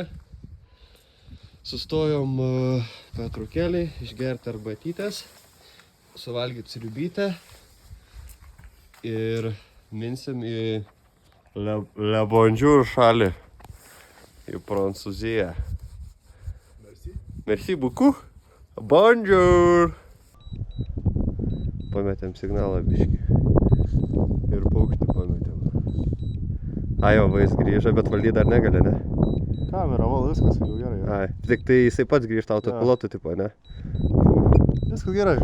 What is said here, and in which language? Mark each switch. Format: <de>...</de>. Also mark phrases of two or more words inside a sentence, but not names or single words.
<lt>Sustojom pertraukėlei, išgerti arbatytės, suvalgyti sriubytę ir minsim į</lt> <fr>Le Bonjour</fr> <lt>šalį, į Prancūziją.</lt> <fr>Merci beaucoup. Bonjour.</fr> <lt>Pametėm signalą biškį. Ir paukštį pametėm. Ai, va, jis grįžo, bet valdyt dar negali, ne? Kamera, val, viskas jau gerai. Ai, tik tai jisai pats grįžta autopilotų tipo, ne? Viskas gerai.</lt>